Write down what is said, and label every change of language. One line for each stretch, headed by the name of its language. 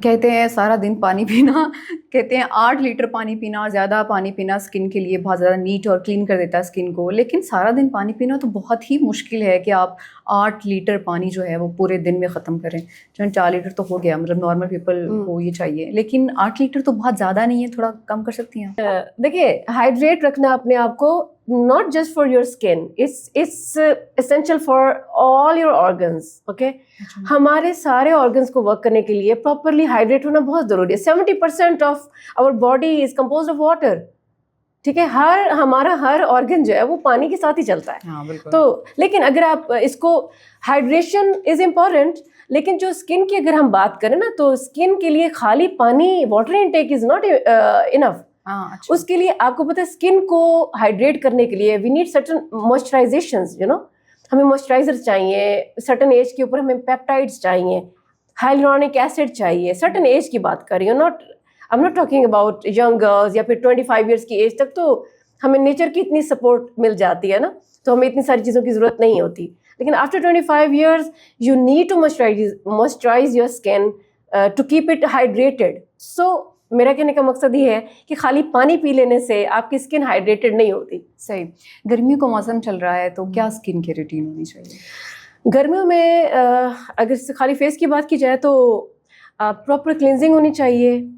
Urdu: کہتے ہیں سارا دن پانی پینا, کہتے ہیں 8 لیٹر پانی پینا, اور زیادہ پانی پینا اسکن کے لیے بہت زیادہ نیٹ اور کلین کر دیتا ہے اسکن کو. لیکن سارا دن پانی پینا تو بہت ہی مشکل ہے کہ آپ 8 لیٹر پانی جو ہے وہ پورے دن میں ختم کریں. چند 4 لیٹر تو ہو گیا, مطلب نارمل پیپل کو یہ چاہیے, لیکن 8 لیٹر تو بہت زیادہ نہیں ہے, تھوڑا کم کر سکتی ہیں؟ دیکھیے, ہائیڈریٹ رکھنا اپنے آپ کو
English: not just for your skin, it's essential for all your organs.
Urdu: Okay, ہمارے سارے organs کو work کرنے کے لیے properly hydrate ہونا بہت ضروری ہے.
English: 70% of our body is composed of water.
Urdu: ٹھیک ہے, ہمارا ہر آرگن جو ہے وہ پانی کے ساتھ ہی چلتا ہے. تو لیکن اگر آپ اس کو,
English: hydration is important,
Urdu: لیکن جو اسکن کی اگر ہم بات کریں نا, تو اسکن کے لیے خالی پانی,
English: Water intake is not enough.
Urdu: اس کے لیے آپ کو پتہ ہے اسکن کو ہائیڈریٹ کرنے کے لیے
English: we need certain moisturisations, you know,
Urdu: ہمیں موئسچرائزر چاہیے, سرٹن ایج کے اوپر ہمیں پیپٹائڈس چاہیے, ہائلورونک ایسڈ چاہیے, سرٹن ایج کی بات کر رہی ہوں,
English: not I'm not talking about young girls
Urdu: یا پھر 25 years کی ایج تک. تو ہمیں نیچر کی اتنی سپورٹ مل جاتی ہے نا, تو ہمیں اتنی ساری چیزوں کی ضرورت نہیں ہوتی. لیکن
English: after 25 years you need to moisturize your skin to keep it hydrated.
Urdu: So میرا کہنے کا مقصد یہ ہے کہ خالی پانی پی لینے سے آپ کی اسکن ہائیڈریٹڈ نہیں ہوتی. صحیح. گرمیوں کا موسم چل رہا ہے تو کیا اسکن کی روٹین ہونی چاہیے؟ گرمیوں میں اگر خالی فیس کی بات کی جائے تو پراپر کلینزنگ ہونی چاہیے.